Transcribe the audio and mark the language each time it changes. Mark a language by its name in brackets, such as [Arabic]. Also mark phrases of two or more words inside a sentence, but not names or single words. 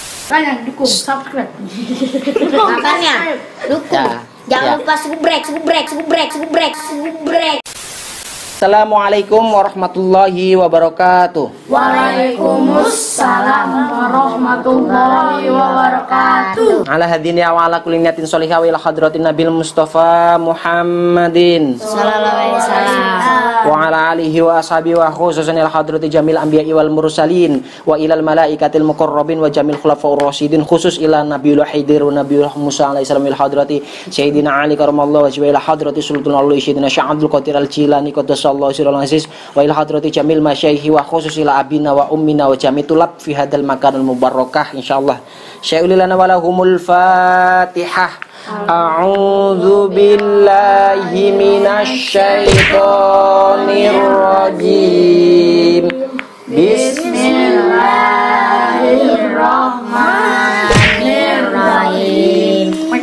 [Indonesian] Makanya dukung, subscribe. Makanya dukung. Jangan lupa subrek. [Arabic] السلام عليكم ورحمة الله وبركاته. وعليكم السلام ورحمة الله وبركاته. على هذه وعلى كل نية صالحة وإلى حضرة النبي المصطفى محمد صلى الله عليه وسلم. وعلى آله وأصحابه وخصوصا إلى حضرة جميع الأنبياء والمرسلين وإلى الملائكة المقربين وجميع الخلفاء الراشدين خصوصا إلى النبي الخضر والنبي موسى عليه السلام إلى حضرة سيدنا علي كرم الله وجهه إلى حضرة سلطان الأولياء سيدنا الشيخ عبد القادر الجيلاني قدس الله سره العزيز وإلى حضرة جميع المشايخ وخصوصا إلى أبينا وأمنا وجميع الطلاب في هذا المكان المباركة إن شاء الله. شيء لنا ولهم الفاتحة. أعوذ بالله من الشيطان الرجيم. Bismillahirrahmanirrahim.